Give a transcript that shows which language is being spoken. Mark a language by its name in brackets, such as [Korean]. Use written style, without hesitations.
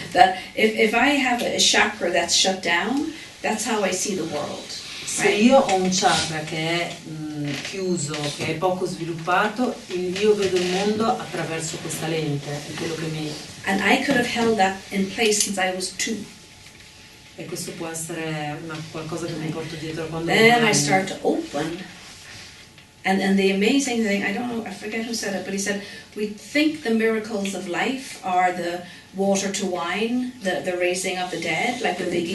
[English] That if I have a chakra that's shut down, that's how I see the world. [Italian] Se io ho un chakra che è chiuso, che è poco sviluppato, io vedo il mondo attraverso questa lente, è quello che mi... [English] And I could have held that in place since I was 2. [Italian] E questo può essere qualcosa che mi porto dietro quando... [English] Then I start to open. And the amazing thing, I don't know, I forget who said it, but he said, we think the miracles of life are the water to wine, the raising of the dead, like with the Ibis.